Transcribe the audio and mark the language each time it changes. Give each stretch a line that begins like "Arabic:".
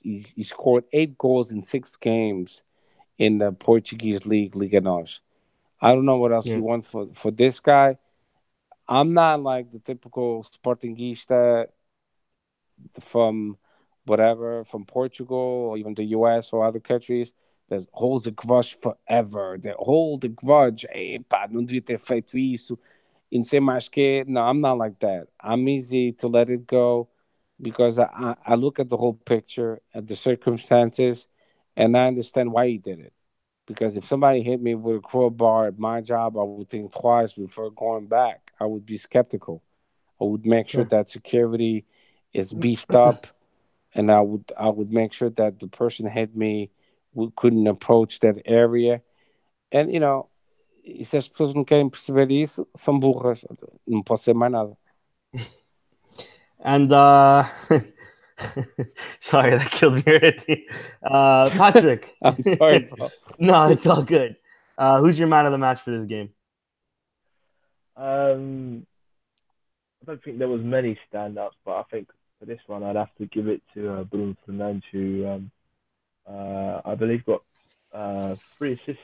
English: He scored 8 goals in 6 games in the Portuguese league, Liga Nos. I don't know what else Yeah. you want for this guy. I'm not like the typical Sportingista from whatever, from Portugal or even the US or other countries that holds a grudge forever. That hold a grudge.
Portuguese: Epa, não devia ter feito isso. E não sei mais que.
English: No, I'm not like that. I'm easy to let it go because I look at the whole picture, at the circumstances, and I understand why he did it. Because if somebody hit me with a crowbar at my job, I would think twice before going back. I would be skeptical. I would make sure Sure. that security is beefed up, and I would make sure that the person hit me couldn't approach that area.
Portuguese: And e se as pessoas não querem perceber isso, são burras. Não posso ser mais nada.
English: And sorry, that killed me already. Patrick. I'm sorry, bro. No, it's all good. Who's your man of the match for this game? I don't think there was many standouts, but I think for this one I'd have to give it to Bruno Fernandes, who I believe got 3 assists